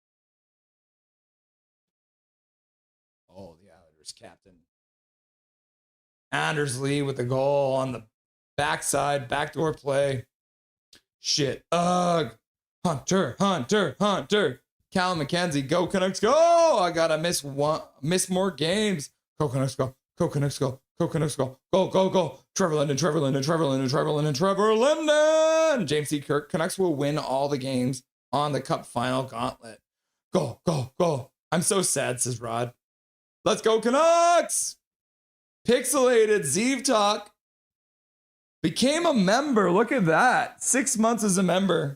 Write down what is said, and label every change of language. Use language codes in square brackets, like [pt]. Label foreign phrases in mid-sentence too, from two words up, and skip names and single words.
[en] Oh, the Islanders captain. Anders Lee with the goal on the backside, backdoor play. Shit. Ugh. Hunter, Hunter, Hunter. Cal McKenzie, go Canucks, go! I gotta miss more games. Go Canucks, go. Go Canucks, go. Go Canucks, go. Go, go, go. Trevor Linden, Trevor Linden, Trevor Linden, Trevor Linden, Trevor Linden. James C. Kirk. Canucks will win all the games on the Cup Final Gauntlet. Go, go, go. I'm so sad, says Rod. Let's go Canucks! Pixelated Zeev Talk became a member. Look at that. 6 months as a member.